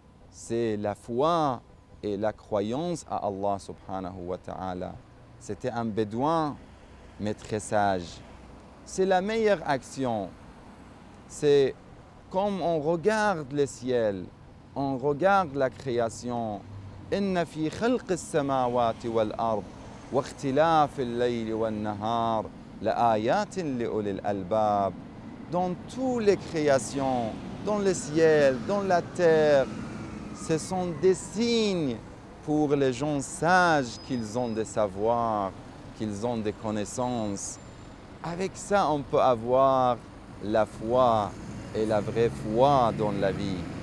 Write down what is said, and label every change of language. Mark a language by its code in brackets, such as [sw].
[fr] C'est la foi et la croyance à Allah subhanahu wa ta'ala. C'était un bédouin, mais très sage. C'est la meilleure action. C'est comme on regarde le ciel, on regarde la création. [ar] إن في خلق السماوات والأرض واختلاف الليل والنهار لآيات لأولي الألباب. [fr] Dans toutes les créations, dans le ciel, dans la terre, ce sont des signes pour les gens sages qu'ils ont des savoirs, qu'ils ont des connaissances. Avec ça, on peut avoir la foi et la vraie foi dans la vie.